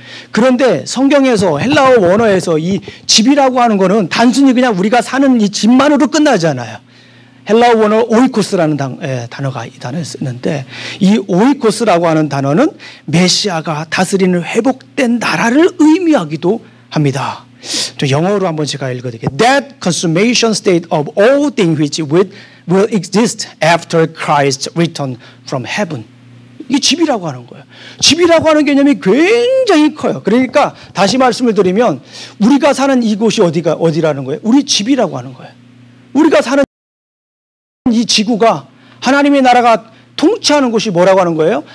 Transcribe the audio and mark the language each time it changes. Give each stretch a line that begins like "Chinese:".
Korean: 그런데 성경에서 헬라어 원어에서 이 집이라고 하는 거는 단순히 그냥 우리가 사는 이 집만으로 끝나지 않아요. 헬라어 원어 오이코스라는 단어가 이 단어를 쓰는데 이 오이코스라고 하는 단어는 메시아가 다스리는 회복된 나라를 의미하기도 합니다. 저 영어로 한번 제가 읽어드릴게요.
English: That consummation state of all things which will exist after Christ's return from heaven.
Korean: 이게 집이라고 하는 거예요. 집이라고 하는 개념이 굉장히 커요. 그러니까 다시 말씀을 드리면 우리가 사는 이곳이 어디라는 거예요? 우리 집이라고 하는 거예요. 우리가 사는 이 지구가 하나님의 나라가 통치하는 곳이 뭐라고 하는 거예요?